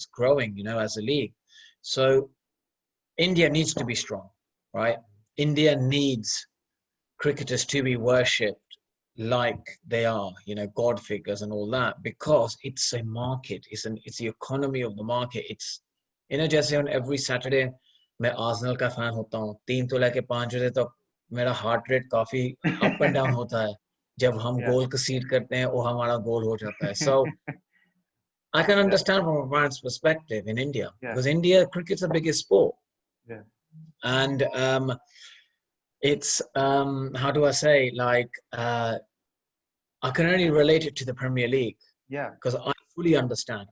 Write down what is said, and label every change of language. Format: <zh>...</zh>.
<en>It's growing, as a league. So India needs to be strong, right? India needs cricketers to be worshipped like they are, god figures and all that, because it's a market. It's the economy of the market.</en> <hi>It's, जैसे</hi> <en>on every Saturday</en> <hi>मैं Arsenal का fan होता हूँ, 3 तो लेके 5 बजे तक मेरा हार्ट रेट काफी अप एंड डाउन होता है. जब हम</hi> <en>Yeah.</en> <hi>गोल कंसीड करते हैं वो हमारा गोल हो जाता है.</hi> <en>So I can Yeah. understand from a fan's perspective in India, Yeah. because India cricket's the biggest sport. Yeah. And it's how do I say, like I can only relate it to the Premier League Yeah. because I fully understand.</en>